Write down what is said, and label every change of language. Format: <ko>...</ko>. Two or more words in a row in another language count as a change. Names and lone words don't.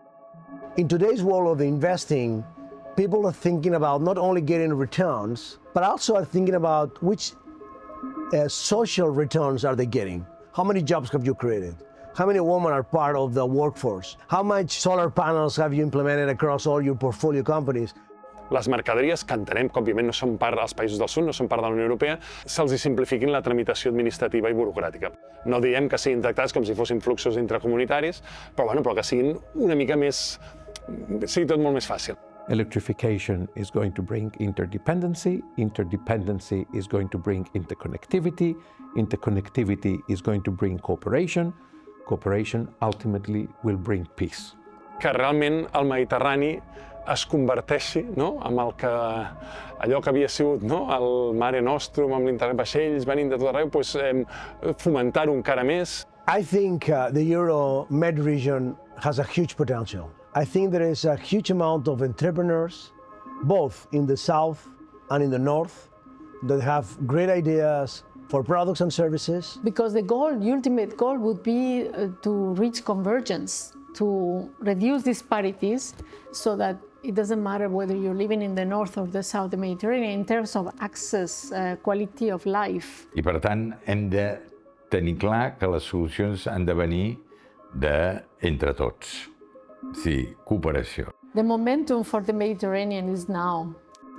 <en>In today's world of investing, people are thinking about not only getting returns, but also are thinking about which social returns are they getting? How many jobs have you created? How many women are part of the workforce? How much solar panels have you implemented across all your portfolio companies?</en> <ca>les mercaderies, que entenem que òbviament no són part, els països del sud no són part de la Unió Europea, se'ls simplifiquin la tramitació administrativa i burocràtica. No diem que siguin tractats com si fossin fluxos intracomunitaris, però que siguin una mica més... sigui tot molt més fàcil.</ca> <en>Electrification is going to bring interdependency. Interdependency is going to bring interconnectivity. Interconnectivity is going to bring cooperation. Cooperation ultimately will bring peace.</en> <ca>Que realment el Mediterrani es converteixi, no?, amb allò que havia sigut, no?, el Mare Nostrum, amb l'internet vaixells venint de tot arreu, fomentar-ho encara més.</ca> <en>I think the Euro-Med region has a huge potential. I think there is a huge amount of entrepreneurs, both in the south and in the north, that have great ideas for products and services. Because the ultimate goal would be to reach convergence, to reduce disparities so that it doesn't matter whether you're living in the north or the south of the Mediterranean in terms of access, quality of life.</en> <ca>I per tant hem de tenir clar que les solucions han de venir entre tots. Sí, cooperació.</ca> <en>The momentum for the Mediterranean is now.</en>